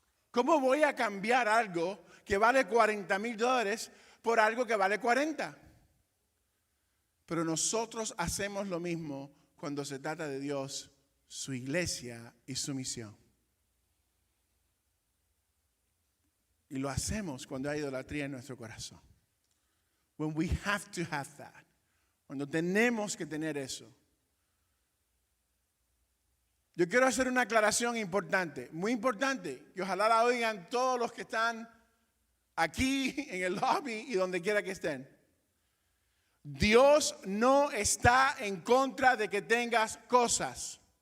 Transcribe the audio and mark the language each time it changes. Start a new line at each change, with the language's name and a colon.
Spanish: ¿Cómo voy a cambiar algo que vale $40,000 por algo que vale 40? Pero nosotros hacemos lo mismo cuando se trata de Dios, su iglesia y su misión. Y lo hacemos cuando hay idolatría en nuestro corazón.
English: When we have to have that.
Spanish: Cuando tenemos que tener eso. Yo quiero hacer una aclaración importante, muy importante, que ojalá la oigan todos los que están aquí en el lobby y donde quiera que estén. Dios no está en contra de que tengas cosas.